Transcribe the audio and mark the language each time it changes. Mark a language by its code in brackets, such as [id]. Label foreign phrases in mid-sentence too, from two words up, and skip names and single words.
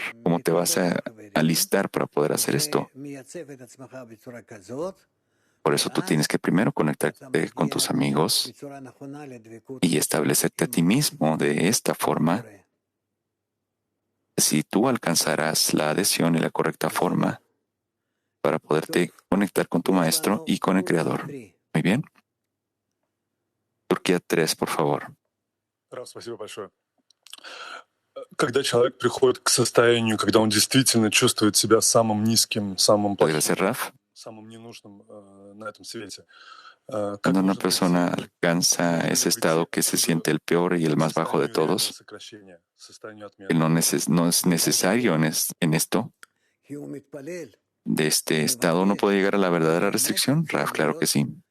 [es] ¿Cómo te vas a alistar para poder hacer esto? Por eso tú tienes que primero conectarte con tus amigos y establecerte a ti mismo de esta forma. Si tú alcanzarás la adhesión y la correcta forma para poderte conectar con tu maestro y con el Creador. Muy bien. Turquía 3, por favor. [ru] Спасибо большое. Когда человек приходит к состоянию, когда он действительно чувствует себя самым низким, самым плохим, самым ненужным на этом свете. [es] Cuando una persona alcanza ese estado que se siente el peor y el más bajo de todos, que no es necesario en esto, de este estado no puede llegar a la verdadera restricción. Raf, claro que sí.